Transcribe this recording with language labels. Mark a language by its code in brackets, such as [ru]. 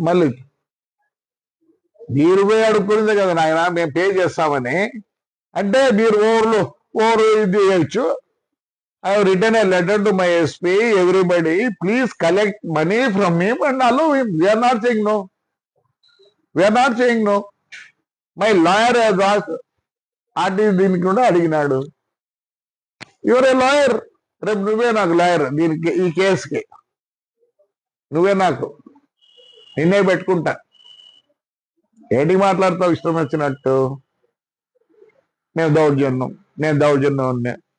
[te] మళ్ళీ మీరు పోయి అడుక్కునేదే కదా నాయన, మేము పే చేస్తామని. అంటే మీరు ఓవర్ ఇది చేయొచ్చు. [en] I have written a letter to my SP, everybody, please collect money from him and allow him. We are not saying no. We are not saying no. My lawyer has asked, [te] దీనికి కూడా అడిగినాడు. [en] Your a lawyer. [te] రేపు నువ్వే నాకు lawyer దీనికి, ఈ కేసుకి నువ్వే నాకు, నిన్నే పెట్టుకుంటా. ఏంటి మాట్లాడతావు ఇష్టం వచ్చినట్టు? నేను దౌర్జన్యం ఉన్నా.